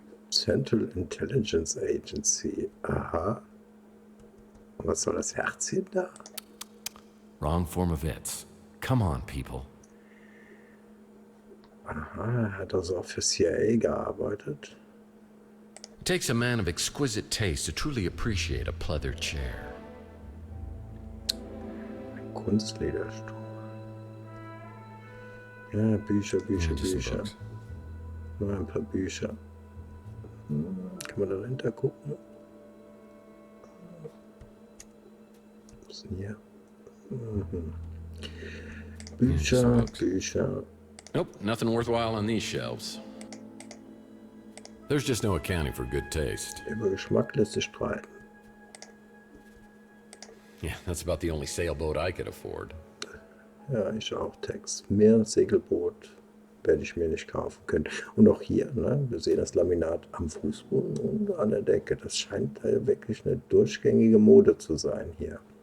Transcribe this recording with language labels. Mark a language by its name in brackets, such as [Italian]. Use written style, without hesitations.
[English] Central Intelligence Agency. Aha. [German] Und was soll das Herzchen da? [English] Wrong form of its. Come on, people. [German] Aha, er hat also auch für CIA gearbeitet. [English] It takes a man of exquisite taste to truly appreciate a pleather chair. [German] Kunstlederstuhl. Ja, Bücher, Bücher, [English] Just some [German] Bücher. [English] books. [German] Nur ein paar Bücher. Kann man da dahinter gucken? Was ist denn hier? Bücher, Bücher. [English] Nope, nothing worthwhile on these shelves. There's just no accounting for good taste. [German] Über Geschmack lässt sich streiten. [English] Yeah, that's about the only sailboat I could afford. [German] Ja, ich auch. Text. Mehr Segelboot werde ich mir nicht kaufen können. Und auch hier, ne? Wir sehen das Laminat am Fußboden und an der Decke. Das scheint wirklich eine durchgängige Mode zu sein hier.